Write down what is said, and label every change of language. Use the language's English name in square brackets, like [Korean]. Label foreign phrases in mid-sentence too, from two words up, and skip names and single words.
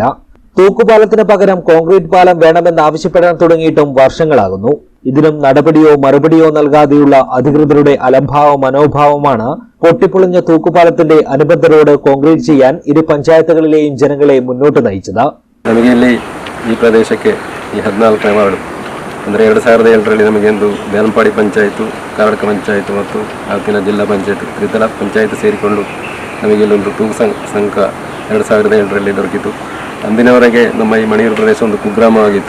[Malayalam] തൂക്കുപാലത്തിന് പകരം കോൺക്രീറ്റ് പാലം വേണമെന്നാവശ്യപ്പെടാൻ തുടങ്ങിയിട്ടും വർഷങ്ങളാകുന്നു. ഇതിനും നടപടിയോ മറുപടിയോ നൽകാതെയുള്ള അധികൃതരുടെ അലംഭാവ മനോഭാവമാണ് പൊട്ടിപ്പൊളിഞ്ഞ തൂക്കുപാലത്തിന്റെ അനുബന്ധ റോഡ് കോൺക്രീറ്റ് ചെയ്യാൻ ഇരു പഞ്ചായത്തുകളിലെയും ജനങ്ങളെ മുന്നോട്ട് നയിച്ചത്. [Kannada] ನಮಗೆ ಇಲ್ಲಿ ಈ ಪ್ರದೇಶಕ್ಕೆ ಈ 14ನೇ ವಾರ್ಡ್ ಅಂದರೆ 2007ರಲ್ಲಿ ನಮಗೆಂದು ದೇಲಂಪಾಡಿ ಪಂಚಾಯತು, ಕಾರಡ್ಕ ಪಂಚಾಯತು ಮತ್ತು ಆವತ್ತಿನ ಜಿಲ್ಲಾ ಪಂಚಾಯತ್, ತ್ರಿತಲ ಪಂಚಾಯತ್ ಸೇರಿಕೊಂಡು ನಮಗೆ ಇಲ್ಲೊಂದು ತೂಗು ಸಂಘ 2007ರಲ್ಲಿ ದೊರಕಿತು. ಅಂದಿನವರೆಗೆ ನಮ್ಮ ಈ ಮಣಿಯೂರು ಪ್ರದೇಶ ಒಂದು ಕುಗ್ರಾಮವಾಗಿತ್ತು.